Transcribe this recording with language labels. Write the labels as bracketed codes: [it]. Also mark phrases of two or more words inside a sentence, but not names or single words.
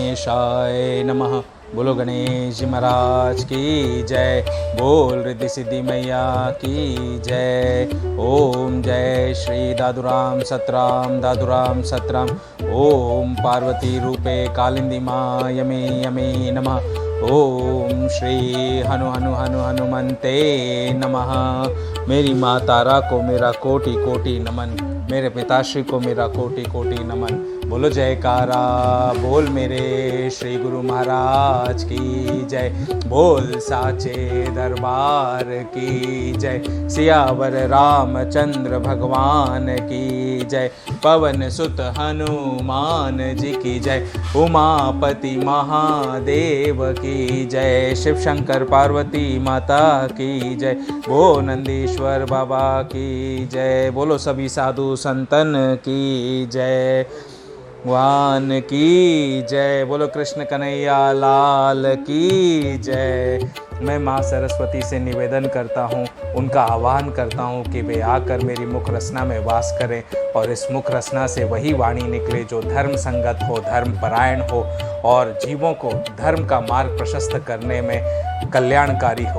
[sa] गणेशाय नमः। [hi] बोलो गणेश जी महाराज की जय। बोल रिद्धि सिद्धि मैया की जय। ओम जय श्री दादुराम सतराम। [sa] ओम पार्वती रूपे कालिंदी माँ यमे यमे नमः। ओम श्री हनुमंते नमः। [hi] मेरी माँ तारा को मेरा कोटि कोटि नमन, मेरे पिताश्री को मेरा कोटि कोटि नमन। बोलो जयकारा बोल मेरे श्री गुरु महाराज की जय। बोल साचे दरबार की जय। सियावर रामचंद्र भगवान की जय। पवन सुत हनुमान जी की जय। उमापति महादेव की जय। शिव शंकर पार्वती माता की जय। बो नंदीश्वर बाबा की जय। बोलो सभी साधु संतन की जय। वान की जय। बोलो कृष्ण कन्हैया लाल की जय। मैं माँ सरस्वती से निवेदन करता हूँ, उनका आह्वान करता हूँ कि वे आकर मेरी मुख रचना में वास करें और इस मुख रचना से वही वाणी निकले जो धर्म संगत हो, धर्म परायण हो और जीवों को धर्म का मार्ग प्रशस्त करने में कल्याणकारी हो।